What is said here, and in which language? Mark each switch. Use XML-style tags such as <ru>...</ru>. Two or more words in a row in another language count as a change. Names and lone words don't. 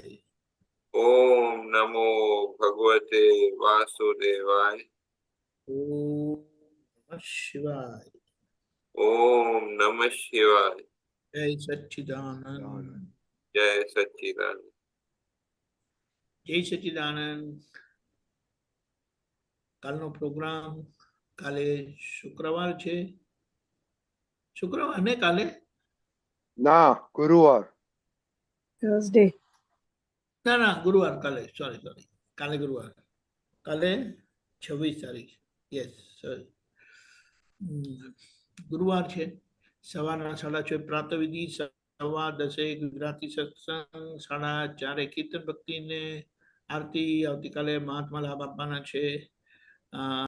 <sa>ओम नमो भगवते वासुदेवाय। ओम नमः शिवाय। ओम नमः शिवाय। जय सच्चिदानंद। जय सच्चिदानंद। जय सच्चिदानंद।</sa> <gu>કાલનો પ્રોગ્રામ કાલે શુક્રવાર છે, શુક્રવાર ને કાલે ના ગુરુવાર થર્સડે ના ગુરુવાર કાલે સોરી કાલે ગુરુવાર કાલે 26 તારીખ યસ ગુરુવાર છે સવારના 6:30 પ્રાતઃવિધિ 10:15 ગુજરાતી સત્સંગ 4:30 કીર્તન ભક્તિ ને આરતી આવતીકાલે મહાત્મા લાભ આપવાના છે</gu>